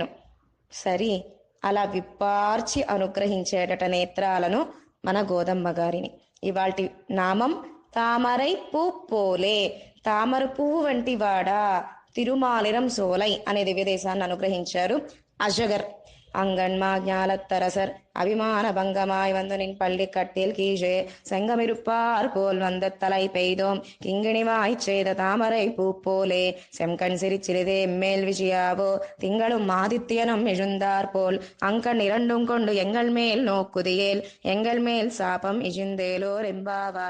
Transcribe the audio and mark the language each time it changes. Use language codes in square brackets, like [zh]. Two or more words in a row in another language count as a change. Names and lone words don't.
[te] సరి అలా విప్పార్చి అనుగ్రహించేటట నేత్రాలను మన గోదమ్మ గారిని. ఇవాల్టి నామం [ta] தாமரைப் பூப்போலே, [te] తామర పువ్వు వంటి వాడా తిరుమాలిరం సోలై అనే దివ్యదేశాన్ని అనుగ్రహించారు అజగర్. [ta] அங்கன்மா ஞாலத்தரசர் அபிமான பங்கமாய் வந்து நின் பள்ளி கட்டில் கீழே செங்கமிருப்பார் போல் வந்த தலை பெய்தோம் கிங்கிணிவாய் செய்த தாமரை பூ போலே செம்கண் சிரிச்சிறிதே மேல் விஜயாவோ திங்களும் ஆதித்யனும் எழுந்தார் போல் அங்கண் 2 கொண்டு எங்கள் மேல் நோக்குதியேல் எங்கள் மேல் சாபம் இஜிந்தேலோர் எம்பாவாய்.